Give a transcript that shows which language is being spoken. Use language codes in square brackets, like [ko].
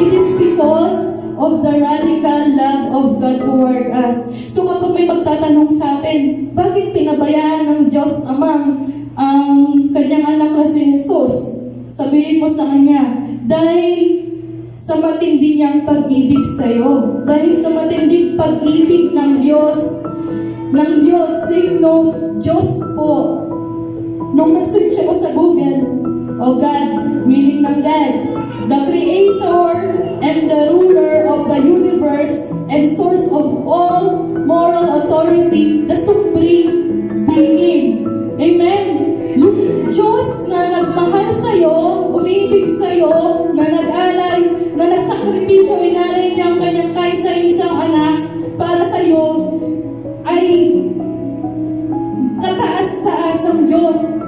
[en] It is because of the radical love of God toward us. [tl] So kapag may magtatanong sa atin, bakit pinabayaan ng Diyos Amang ang kanyang anak na si Jesus? Sabihin mo sa kanya, dahil sa matindi niyang pag-ibig sa iyo. Dahil sa matinding pag-ibig ng Diyos. [en] Take note, [tl] Diyos po. Nung nag-search ako sa Google, [en] God, meaning ng God, the Creator and the ruler of the universe and source of all moral authority, the supreme being. Amen? [tl] Yung Diyos na nagmahal sa'yo, umiibig sa'yo, na nag-alay, na nagsakripisyo, inalay niya ang kanyang kaisa isang anak para sa'yo, ay kataas-taas ang Diyos.